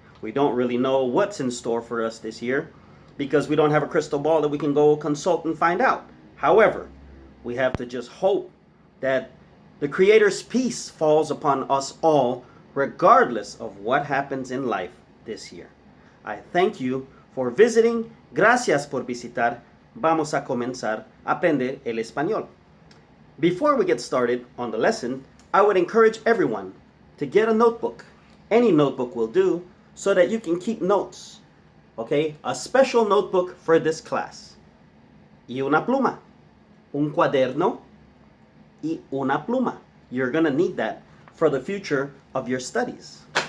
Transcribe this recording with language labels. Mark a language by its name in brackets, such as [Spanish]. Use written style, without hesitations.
[English] We don't really know what's in store for us this year because we don't have a crystal ball that we can go consult and find out. However, we have to just hope that the Creator's peace falls upon us all, regardless of what happens in life this year. I thank you for visiting. [Spanish] Gracias por visitar. Vamos a comenzar a aprender el español. [English] Before we get started on the lesson, I would encourage everyone to get a notebook. Any notebook will do, so that you can keep notes. Okay? A special notebook for this class. [Spanish] Y una pluma. Un cuaderno y una pluma. [English] You're going to need that for the future of your studies.